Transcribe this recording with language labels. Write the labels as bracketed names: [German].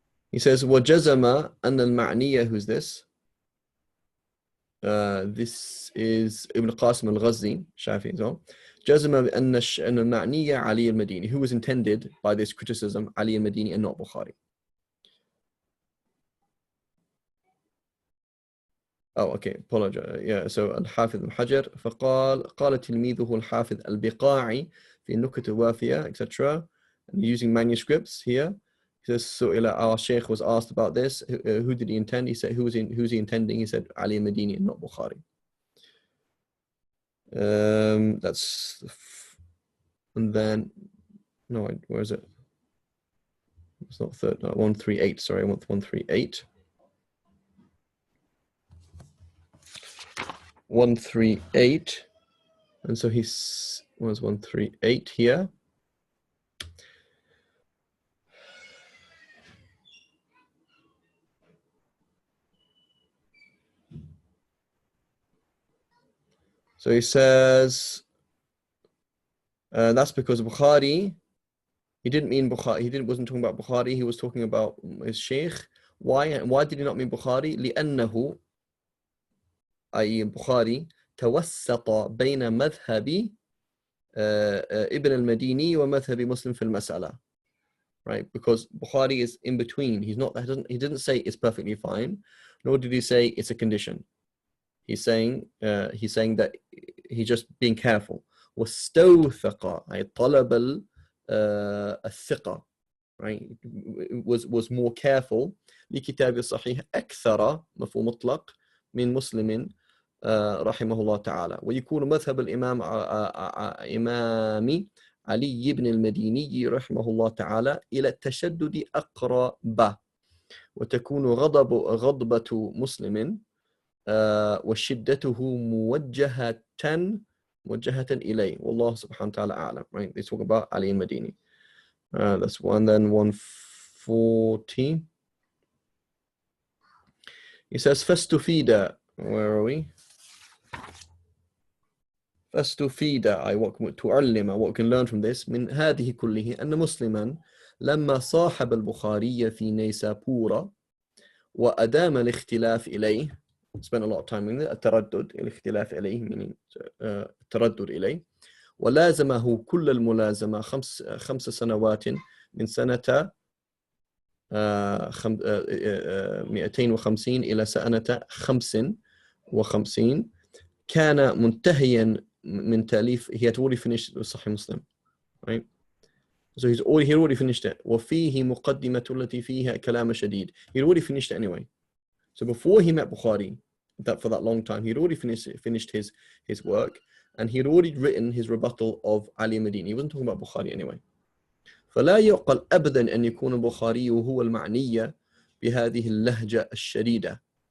[English] He says, [Arabic] وَجَزَمَ أَنَّ الْمَعْنِيَّ, [English] who's this? This is Ibn Qasim al-Ghazni, Shafi'i as well. [Arabic] جَزَمَ أَنَّ الْمَعْنِيَّ Ali al-Madini. [English] Who was intended by this criticism? Ali al-Madini and not Bukhari. Oh, okay, apologize. [Arabic] Yeah, so الحافظ الحجر فقال قال تلميذه الحافظ البقاعي في النكت الوافية, etc. [English] And using manuscripts here. He says, so our Sheikh was asked about this. Who did he intend? He said, who's he intending? He said, Ali al-Madini and not Bukhari. That's, and then, no, where is it? It's not 138, sorry, I want 138. 138, and so he's, was 138 here. So he says, that's because Bukhari, he didn't mean Bukhari, wasn't talking about Bukhari, he was talking about his Sheikh. Why did he not mean Bukhari? [Arabic] لأنه أي Bukhari توسط بين مذهب ابن المديني ومذهب مسلم في المسألة. [English] Right, because Bukhari is in between. He didn't say it's perfectly fine, nor did he say it's a condition. He's saying that he's just being careful. [Arabic] واستوثق أي طلب الثقة, right? [English] Was more careful. [Arabic] لكتاب الصحيح أكثر مفهوم مطلق من مسلم رحمه الله تعالى. ويكون مذهب الإمام إمام علي بن المديني رحمه الله تعالى إلى التشدد أقرب. وتكون غضبة مسلم وشدته موجهة إليه والله سبحانه وتعالى أعلم. [English] Right, they talk about Ali al-Madini. That's one. Then 140. He says فاستفيد, where are we? [Arabic] فاستفيد أي تعلم [English] what can learn from this [Arabic] من هذه كله أن مسلما لما صاحب البخاري في نيسابور وأدام الاختلاف إليه [English] spent a lot of time in it [Arabic] التردد الاختلاف إليه meaning التردد إليه ولازمه كل الملازمة خمس سنوات من سنة [English] 250 [Arabic] إلى سنة 55 كان منتهيا من تأليف [English] he had already finished Sahih Muslim, right? So he already finished it. [Arabic] وفيه مقدمة التي فيها كلام شديد. [English] He already finished it anyway. So before he met Bukhari, for that long time, he'd already finished his work, and he'd already written his rebuttal of Ali Madini. He wasn't talking about Bukhari anyway. [Arabic] فلا يعقل أبدا أن يكون البخاري هو المعني بهذه اللهجة الشديدة.